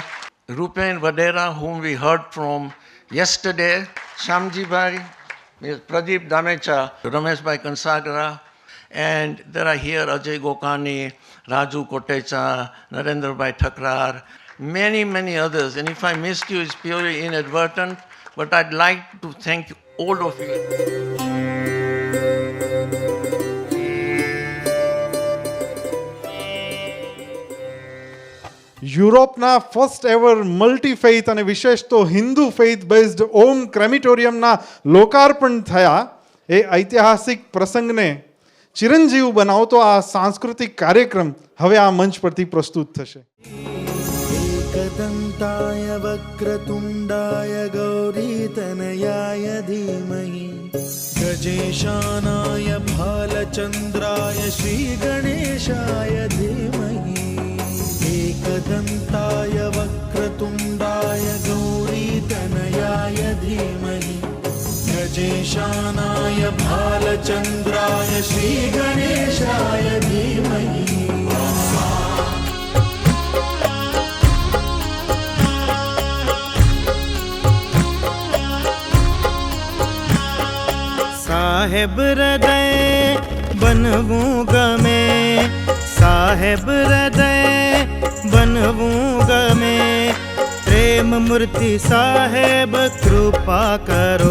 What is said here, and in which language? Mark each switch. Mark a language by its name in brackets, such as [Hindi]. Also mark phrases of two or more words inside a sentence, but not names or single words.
[English] Rupen Vadera, whom we heard from yesterday, Shamji Bhai, Pradeep Damecha, Ramesh Bhai Kansagara, and there are here Ajay Gokani, Raju Kotecha, Narendra Bhai Thakrar, many, many others. And if I missed you, it's purely inadvertent, but I'd like to thank all of you. [Gujarati] યુરોપના [English] first ever multi faith [Gujarati] અને વિશેષ તો [English] Hindu faith based [Gujarati] ઓમ ક્રેમિટોરિયમના લોકાર્પણ થયા એ ઐતિહાસિક પ્રસંગને ચિરંજીવ બનાવતો આ સાંસ્કૃતિક કાર્યક્રમ હવે આ મંચ પરથી પ્રસ્તુત થશે. [Sanskrit] एकदन्ताय वक्रतुण्डाय गौरीतनयाय धीमहि गजेशानाय भालचन्द्राय श्रीगणेशाय धीमहि एकदन्ताय वक्रतुण्डाय गौरीतनयाय धीमहि गजेशानाय भालचन्द्राय श्रीगणेशाय धीमहि. [Gujarati] સાહેબ હૃદય બનવું ગમે, સાહેબ હૃદય બનવું ગમે, પ્રેમ મૂર્તિ સાહેબ કૃપા કરો.